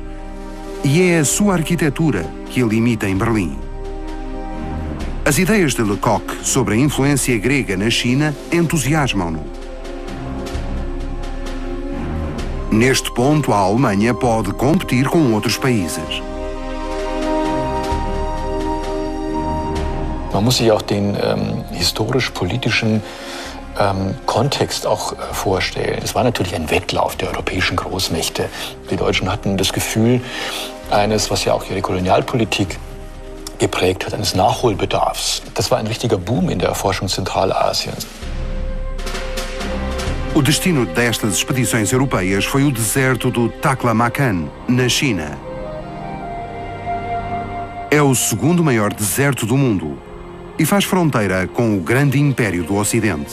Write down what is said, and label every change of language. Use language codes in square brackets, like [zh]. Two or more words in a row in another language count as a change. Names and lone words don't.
[pt] E é a sua arquitetura que ele imita em Berlim. As ideias de Lecoq sobre a influência grega na China entusiasmam-no. Neste ponto, a Alemanha pode competir com outros países. [de] Man muss sich auch den historisch-politischen Kontext auch vorstellen. Es war natürlich ein Wettlauf der europäischen Großmächte. Die Deutschen hatten das Gefühl eines, was ja auch ihre Kolonialpolitik geprägt hat, eines Nachholbedarfs. Das war ein richtiger Boom in der Erforschung Zentralasiens. [pt] O destino destas expedições europeias foi o deserto do Taklamakan, na China. É o segundo maior deserto do mundo e faz fronteira com o grande império do Ocidente.